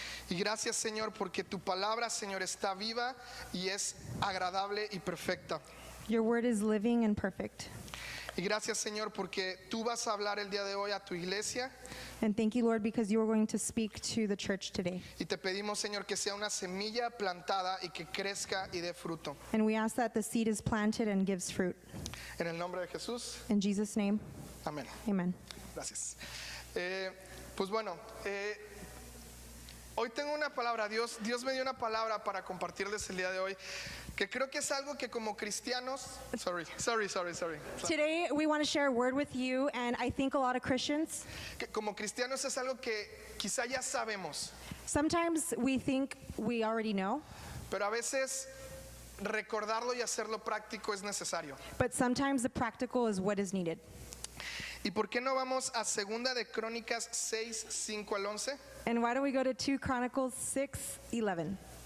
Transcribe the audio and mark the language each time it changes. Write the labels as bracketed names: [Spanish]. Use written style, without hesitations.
[Spanish] Y gracias, Señor, porque tu palabra, Señor, está viva y es agradable y perfecta. [English] Your word is living and perfect. [Spanish] Y gracias, Señor, porque tú vas a hablar el día de hoy a tu iglesia. [English] And thank you, Lord, because you are going to speak to the church today. [Spanish] Y te pedimos, Señor, que sea una semilla plantada y que crezca y dé fruto. [English] And we ask that the seed is planted and gives fruit. [Spanish] En el nombre de Jesús, [English] In Jesus' name, [Spanish] amén. [English] amen. [Spanish] Gracias. Pues bueno, hoy tengo una palabra. Dios me dio una palabra para compartirles el día de hoy, que creo que es algo que como cristianos, sorry. [English] Today, we want to share a word with you, and I think a lot of Christians, [Spanish] Que como cristianos es algo que quizá ya sabemos, [English] sometimes we think we already know, [Spanish] pero a veces recordarlo y hacerlo práctico es necesario. [English] but sometimes the practical is what is needed. [Spanish] ¿Y por qué no vamos a Segunda de Crónicas 6, 5 al 11? [English] And why don't we go to 2 Chronicles 6:11,